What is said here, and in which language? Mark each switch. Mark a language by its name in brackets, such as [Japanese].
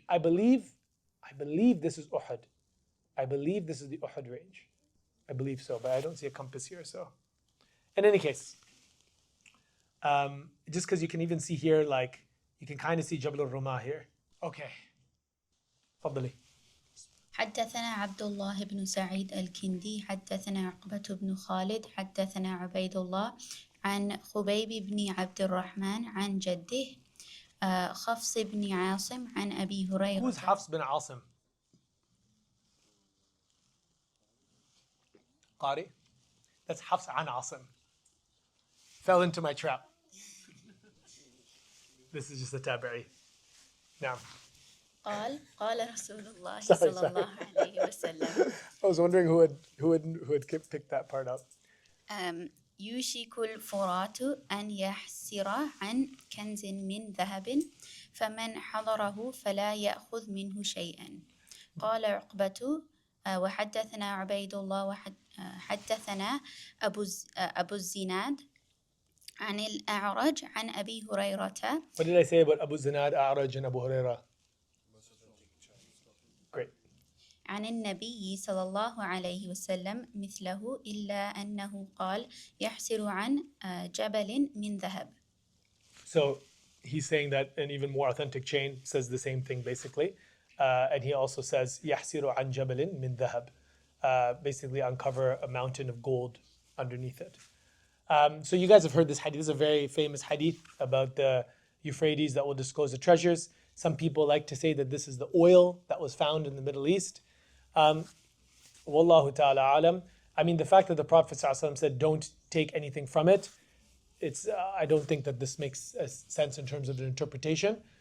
[English] I believe this is Uhud. I believe this is the Uhud range. I believe so, but I don't see a compass here. So, in any case, just because you can even see here, like you can kind of see Jabal al-Rumah here. Okay. [Arabic] تفضلي. حدثنا عبد الله بن سعيد الكندي حدثنا عقبة بن خالد حدثنا عبيد الله عن خبيب بن عبد الرحمن عن جده خفص بن عاصم عن أبي هريرة. [English] Who's Hafs bin Asim? Qari? That's Hafs an Asim. Fell into my trap. This is just a tabi'i. Now. [Arabic] قال رسول الله صلى الله عليه وسلم. [English] I was wondering who had picked that part up. [Arabic] يوشك الفرات أن يحسر عن كنز من ذهب فمن حضره فلا يأخذ منه شيئا. قال عقبة وحدثنا عبيد الله وحدثنا أبو الزناد عن الأعرج عن أبي هريرة. [English] What did I say about Abu Zinad, A'raj, and Abu Hurairah? Great. [Arabic] عن النبي صلى الله عليه وسلم مثله إلا أنه قال يحسر عن جبل من ذهب. [English] So he's saying that an even more authentic chain says the same thing basically. And he also says [Arabic] يحسر عن جبل من ذهب. [English] Basically uncover a mountain of gold underneath it. So you guys have heard this hadith. This is a very famous hadith about the Euphrates that will disclose the treasures. Some people like to say that this is the oil that was found in the Middle East. Wallahu ta'ala alam. I mean, the fact that the Prophet ﷺ said, don't take anything from it, I don't think that this makes sense in terms of the interpretation.